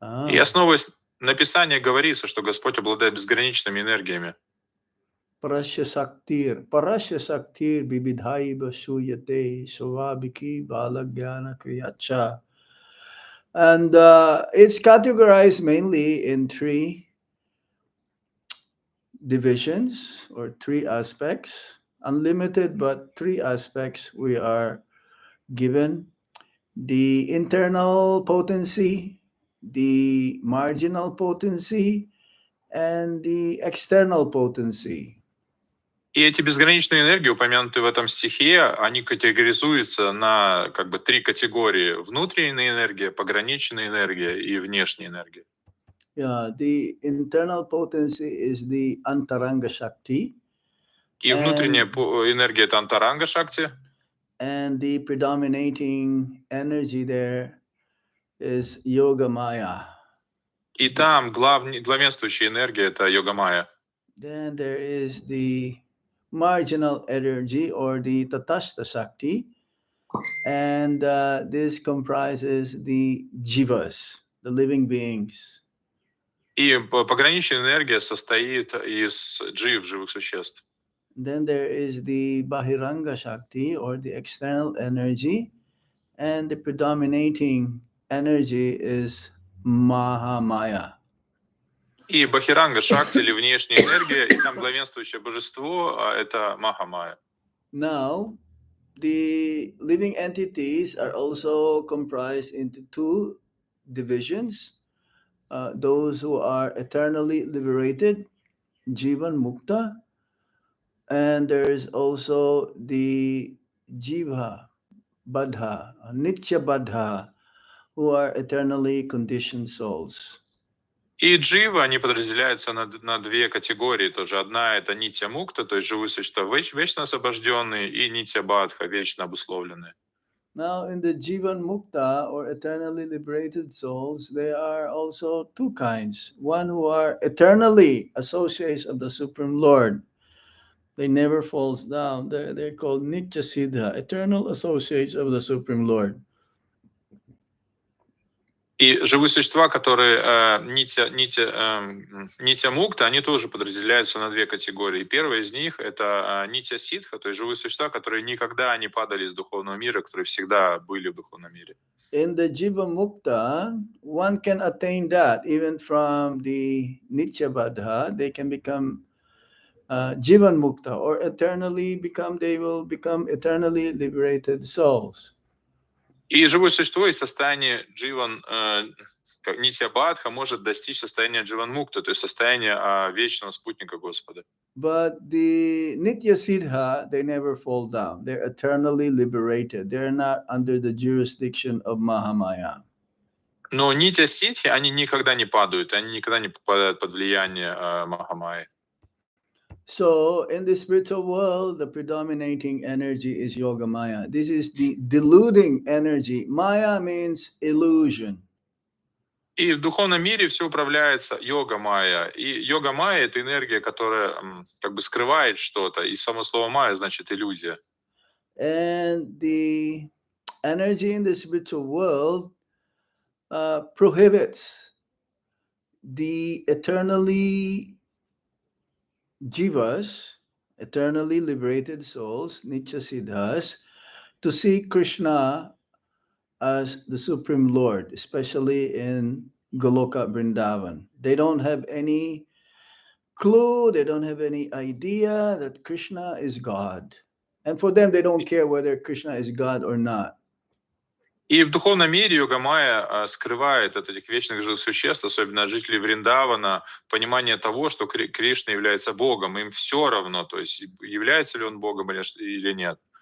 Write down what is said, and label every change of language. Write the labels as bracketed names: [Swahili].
[Russian] И основываясь на Писании говорится, что Господь обладает безграничными энергиями. [Sanskrit] Parasya Saktir Bibidhaiva Suyate Svabhiki Balagyana Kriyacha. [English] And it's categorized mainly in three divisions or three aspects. Unlimited, but three aspects we are given: the internal potency, the marginal potency, and the external potency. [Russian] И эти безграничные энергии, упомянутые в этом стихе, они категоризуются на как бы три категории: внутренняя энергия, пограничная энергия и внешняя энергия. [English] Yeah, the internal potency is the Antaranga Shakti. [Russian] И внутренняя энергия — это Антаранга Шакти. [English] And the predominating energy there is yogamäyä. [Russian] И там главенствующая энергия — это yogamäyä. [English] Then there is the marginal energy or the tatastha Shakti. And this comprises the jivas, the living beings. [Russian] И пограничная энергия состоит из живых существ. [English] Then there is the bahiranga Shakti or the external energy. And the predominating energy is Mahamaya. [Russian] И Бахиранга Шакти или внешняя энергия, и там главенствующее божество — это Махамая. [English] Now, the living entities are also comprised into two divisions. Those who are eternally liberated, Jivan Mukta, and there is also the Jiva Badha, Nitya Badha, who are eternally conditioned souls. [Russian] И джива, они подразделяются на две категории тоже. Одна — это нитья мукта, то есть живые существа вечно освобожденные, и нитья бадха, вечно обусловленные. [English] Now, in the Jivan Mukta or eternally liberated souls, there are also two kinds. One who are eternally associates of the Supreme Lord. They never falls down. They're called Nitya Siddha, eternal associates of the Supreme Lord. [Russian] И живые существа, которые нитья мукта, они тоже подразделяются на две категории. Первая из них — это нитья ситха, то есть живые существа, которые никогда не падали из духовного мира, которые всегда были в духовном мире. [English] In the Jiva Mukta, one can attain that even from the Nitya Badha. They can become Jivan Mukta, or they will become eternally liberated souls. [Russian] И живое существо из состояния дживан нитья-бадха может достичь состояния дживан-мукта, то есть состояния вечного спутника Господа. [English] But the Nitya Siddha, they never fall down. They're eternally liberated. They're not under the jurisdiction of Mahamaya. [Russian] Но нитья-ситхи, они никогда не падают, они никогда не попадают под влияние Махамайи. [English] So in the spiritual world, the predominating energy is yogamäyä. This is the deluding energy. Maya means illusion. [Russian] И в духовном мире все управляется йога-майя. И йога-майя — это энергия, которая как бы скрывает что-то. И само слово майя значит иллюзия. [English] And the energy in the spiritual world prohibits the eternally jivas, eternally liberated souls, nitya siddhas, to see Krishna as the Supreme Lord, especially in Goloka Vrindavan. They don't have any clue, they don't have any idea that Krishna is God. And for them, they don't care whether Krishna is God or not. [Russian] И в духовном мире йога-майя скрывает от этих вечных живых существ, особенно от жителей Вриндавана, понимание того, что Кришна является Богом. Им все равно, то есть является ли он Богом или нет.